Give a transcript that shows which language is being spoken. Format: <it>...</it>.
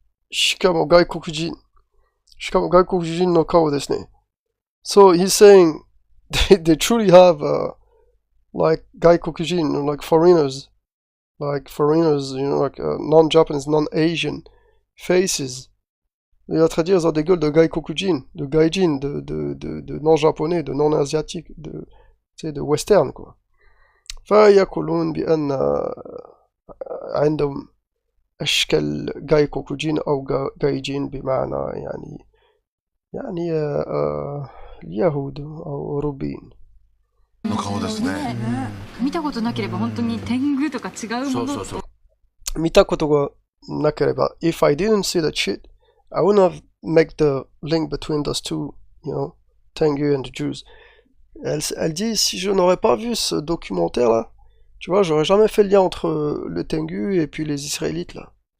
<ja>しかも外国人の顔ですね。</ja> <en>So he's saying they truly have like 外国人, like foreigners, you know, like non-Japanese, non-Asian faces.</en> <fr>Il va traduire ils ont des gueules de gaikokujin, de gaijin, de non-japonais, de non-asiatique, de western quoi.</fr> <ar>فيقولون بأن عندهم أشكال gaikokujin أو gaijin بمعنى يعني اليهود أو أوروبيين.</ar> <ja>の顔ですね。見たことなければ本当に天狗とか違うもの。そうそうそう。見たことがなければ</ja> <en>if I didn't see that shit, I wouldn't have make the link between those two, you know, Tengu and the Jews.</en> <fr>Elle dit, si je n'aurais pas vu ce documentaire là, tu vois, j'aurais jamais fait le lien entre le Tengu et puis les Israélites là.</fr>